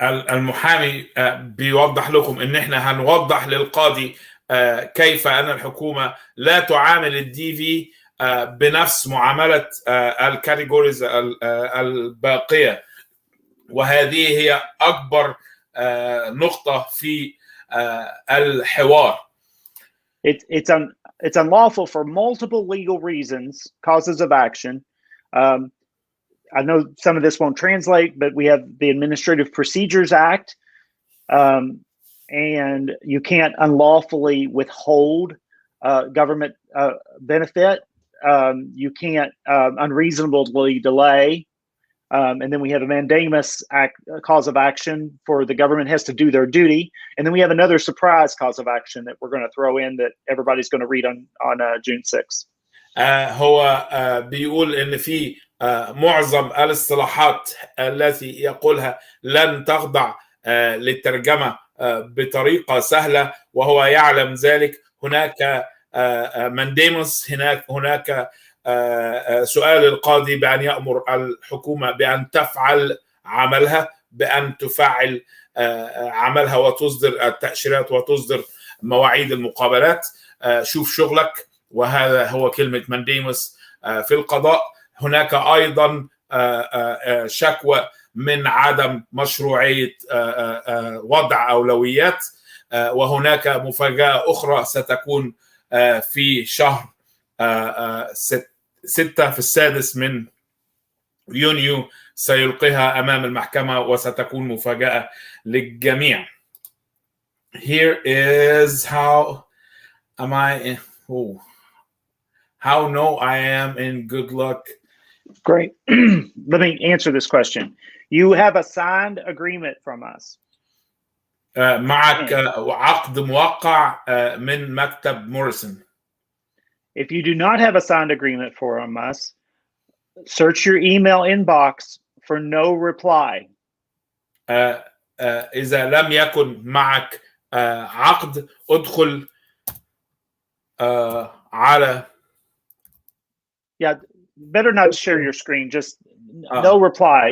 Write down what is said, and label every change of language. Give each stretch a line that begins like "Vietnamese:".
Arabic: المحامي بيوضح لكم ان احنا هنوضح للقاضي كيف ان الحكومة لا تعامل الدي في بنفس معاملة الكاتيجوريز الباقية، وهذه هي أكبر نقطة في الحوار.
English: It's unlawful for multiple legal reasons, causes of action. I know some of this won't translate, but we have the Administrative Procedures Act, and you can't unlawfully withhold government benefit. You can't unreasonably delay. And then we have a mandamus cause of action for the government has to do their duty. And then we have another surprise cause of action that we're going to throw in that everybody's going to read on June 6th.
Arabic: هو بيقول إن في معظم الاصطلاحات التي يقولها لن تخضع للترجمة بطريقة سهلة، وهو يعلم ذلك. هناك مانديموس، هناك سؤال القاضي بأن يأمر الحكومة بأن تفعل عملها، بأن تفعل عملها وتصدر التأشيرات وتصدر مواعيد المقابلات. شوف شغلك، وهذا هو كلمة مانديموس في القضاء. هناك أيضا شكوى من عدم مشروعية وضع أولويات، وهناك مفاجأة أخرى ستكون في شهر 6 في السادس من يونيو، سيلقيها أمام المحكمة وستكون مفاجأة للجميع. Here is how am I how no I am in good luck.
English: Great. Let me answer this question. You have a signed agreement from us.
Arabic: معك عقد موقع من مكتب موريسون.
English: If you do not have a signed agreement from us, search your email inbox for no reply.
Arabic: إذا لم يكن معك عقد، ادخل على
English: better not share your screen, just no reply.